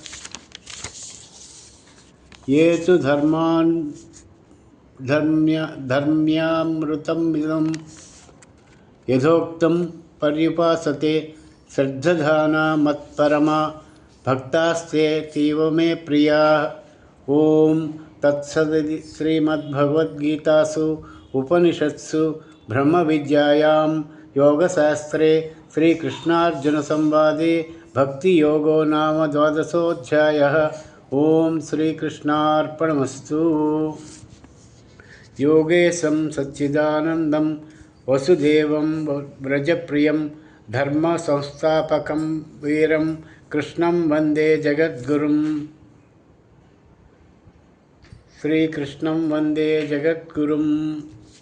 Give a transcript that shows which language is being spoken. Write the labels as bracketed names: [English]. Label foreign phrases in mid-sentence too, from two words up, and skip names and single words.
[Sanskrit] ये तु धर्म्यामृतमिदं यथोक्तं पर्युपासते श्रद्धधाना मत्परमा भक्तास्ते तीव मे प्रियाः। ओम तत्सदिति श्रीमद्भगवद्गीतासु उपनिषत्सु ब्रह्मविद्यायां योगशास्त्रे श्रीकृष्णार्जुनसंवादे भक्तियोगो नाम द्वादशोऽध्यायः। ఓం శ్రీకృష్ణార్పణమస్తు. యోగేశం సచ్చిదానందం వసుదేవం వ్రజప్రియం ధర్మ సంస్థాపకం వీరం కృష్ణం వందే జగద్గురుం. శ్రీకృష్ణం వందే జగద్గురుం.